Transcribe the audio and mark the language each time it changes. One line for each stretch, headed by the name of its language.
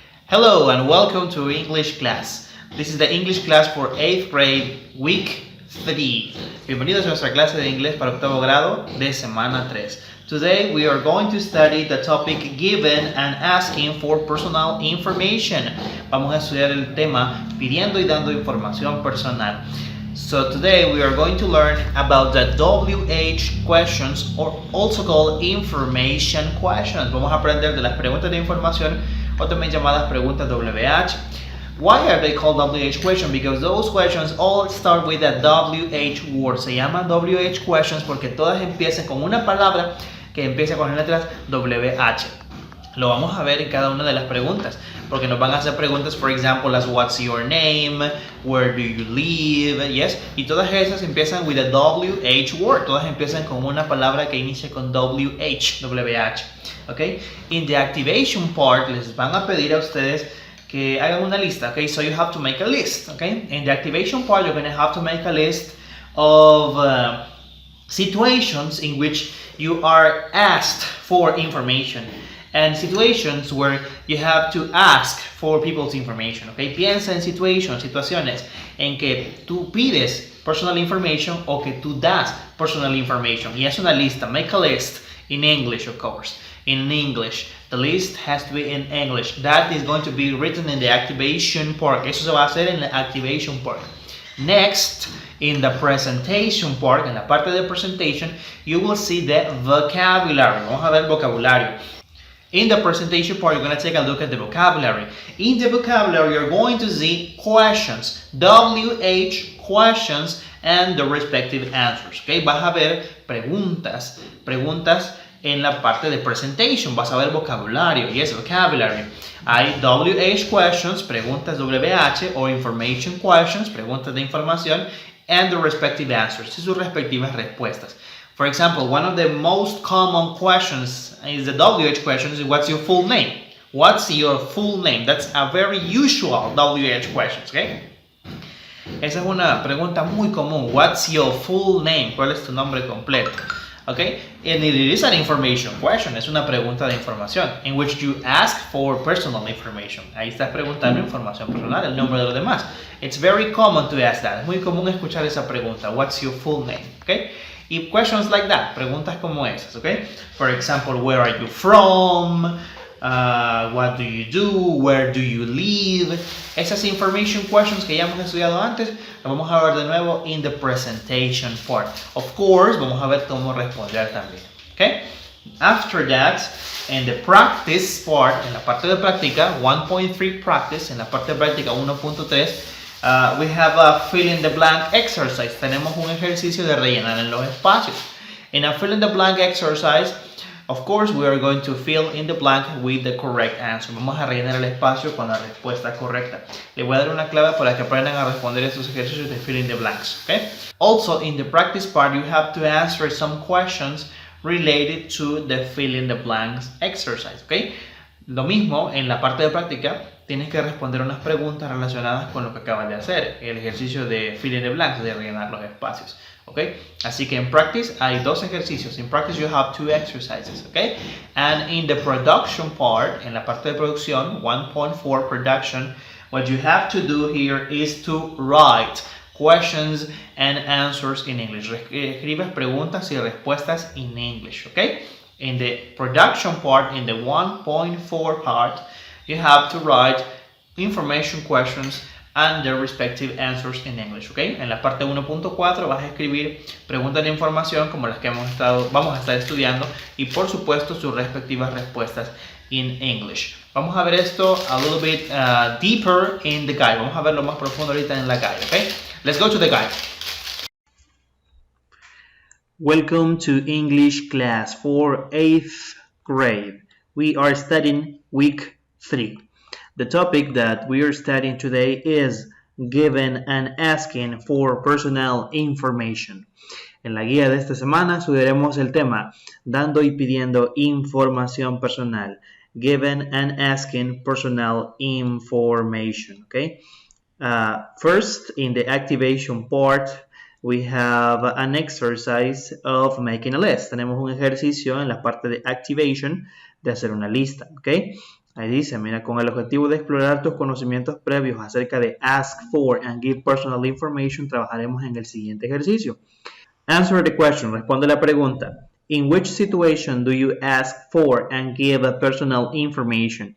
English: Hello and welcome to English class. This is the English class for 8th grade, week 3.
Spanish: Bienvenidos a nuestra clase de inglés para octavo grado de semana 3.
English: Today we are going to study the topic given and asking for personal information.
Spanish: Vamos a estudiar el tema pidiendo y dando información personal.
English: So today we are going to learn about the WH questions, or also called information questions.
Spanish: Vamos a aprender de las preguntas de información, o también llamadas preguntas WH.
English: Why are they called WH questions? Because those questions all start with a WH word.
Spanish: Se llaman
English: WH questions
Spanish: porque todas empiezan con una palabra que empieza con las letras WH. Lo vamos a ver en cada una de las preguntas, porque nos van a hacer preguntas, por ejemplo,
English: as what's your name, where do you live, yes,
Spanish: y todas esas empiezan
English: with a WH word,
Spanish: todas empiezan con una palabra que inicia con WH, okay.
English: In the activation part,
Spanish: les van a pedir a ustedes que hagan una lista,
English: okay, so you have to make a list, okay. In the activation part, you're going to have to make a list of situations in which you are asked for information. And situations where you have to ask for people's information, okay?
Spanish: Piensa en situaciones en que tú pides
English: personal information
Spanish: o que tú das personal information. Y es una lista.
English: Make a list in English, of course. In English. The list has to be in English. That is going to be written in the activation part.
Spanish: Eso se va a hacer en la activation part.
English: Next, in the presentation part,
Spanish: en la parte de presentation,
English: you will see the vocabulary.
Spanish: Vamos a ver el vocabulario.
English: In the presentation part, you're going to take a look at the vocabulary. In the vocabulary, you're going to see questions, WH questions, and the respective answers.
Spanish: Okay? Vas a ver preguntas en la parte de presentation. Vas a ver vocabulario,
English: yes, vocabulary.
Spanish: Hay
English: WH questions,
Spanish: preguntas WH, o
English: information questions,
Spanish: preguntas de información,
English: and the respective answers,
Spanish: y sus respectivas respuestas.
English: For example, one of the most common questions is the WH question is what's your full name? What's your full name? That's a very usual WH question, okay?
Spanish: Esa es una pregunta muy común.
English: What's your full name?
Spanish: ¿Cuál es tu nombre completo?
English: Okay? And it is an information question.
Spanish: Es una pregunta de información
English: in which you ask for personal information.
Spanish: Ahí estás preguntando información personal, el nombre de los demás.
English: It's very common to ask that.
Spanish: Es muy común escuchar esa pregunta.
English: What's your full name? Okay? Y questions like that,
Spanish: preguntas como esas,
English: okay? For example, where are you from? What do you do? Where do you live? Esas information questions
Spanish: que ya hemos estudiado antes, lo vamos a ver de nuevo
English: in the presentation part. Of course,
Spanish: vamos a ver cómo responder también, okay?
English: After that, in the practice part,
Spanish: en la parte de práctica,
English: 1.3 practice, en la parte de práctica 1.3, we have a fill in the blank exercise.
Spanish: Tenemos un ejercicio de rellenar en los espacios.
English: In a fill in the blank exercise, of course, we are going to fill in the blank with the correct answer.
Spanish: Vamos a rellenar el espacio con la respuesta correcta. Le voy a dar una clave para que aprendan a responder estos ejercicios de
English: fill in the blanks. Okay? Also, in the practice part, you have to answer some questions related to the fill in the blanks exercise. Okay?
Spanish: Lo mismo en la parte de práctica. Tienes que responder unas preguntas relacionadas con lo que acabas de hacer, el ejercicio de
English: fill in the blanks,
Spanish: de rellenar los espacios, ¿ok? Así que en practice hay dos ejercicios.
English: In practice you have two exercises, ¿ok? And in the production part,
Spanish: en la parte de producción,
English: 1.4 production, what you have to do here is to write questions and answers in English.
Spanish: Escribes preguntas y respuestas
English: in English,
Spanish: ¿ok?
English: In the production part, in the 1.4 part, you have to write information questions and their respective answers in English, ¿ok?
Spanish: En la parte 1.4 vas a escribir preguntas de información como las que vamos a estar estudiando, y por supuesto sus respectivas respuestas
English: in English.
Spanish: Vamos a ver esto
English: a little bit deeper
Spanish: in the guide. Vamos a verlo más profundo ahorita en la guide, ¿ok?
English: Let's go to the guide. Welcome to English class for 8th grade. We are studying week 3. The topic that we are studying today is given and asking for personal information.
Spanish: En la guía de esta semana estudiaremos el tema dando y pidiendo información personal.
English: Given and asking personal information. Okay. First, in the activation part, we have an exercise of making a list.
Spanish: Tenemos un ejercicio en la parte de activation de hacer una lista, ¿ok? Ahí dice, mira, con el objetivo de explorar tus conocimientos previos acerca de
English: ask for and give personal information,
Spanish: trabajaremos en el siguiente ejercicio.
English: Answer the question,
Spanish: responde la pregunta.
English: In which situation do you ask for and give personal information?